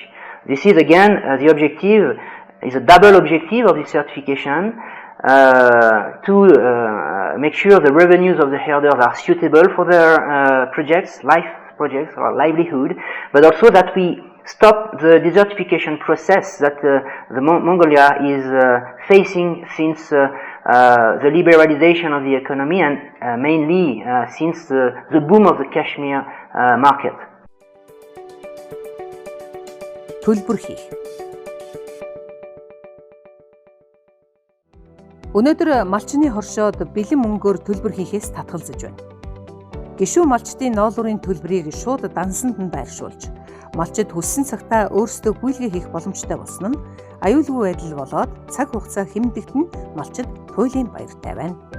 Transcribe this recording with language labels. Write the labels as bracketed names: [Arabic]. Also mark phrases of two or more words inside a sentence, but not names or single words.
[English] This is again the objective, is a double objective of this certification, to make sure the revenues of the herders are suitable for their projects, life projects or livelihood, but also that we stop the desertification process that the Mongolia is facing since the liberalization of the economy, and mainly since the boom of the cashmere market. [Mongolian] Төлбөр хийх. Өнөөдөр малчны хоршоод бэлэн мөнгөөр төлбөр хийхээс татгалзаж байна. Гишүүн малчдын ноолуурын төлбөрийг шууд дансанд нь байршуулж, малчид хүссэн цагтаа өөрсдөө гүйлгээ хийх боломжтой болсон нь аюулгүй байдал болоод цаг хугацаа хэмнэлтд нь малчид туйлын баяртай байна.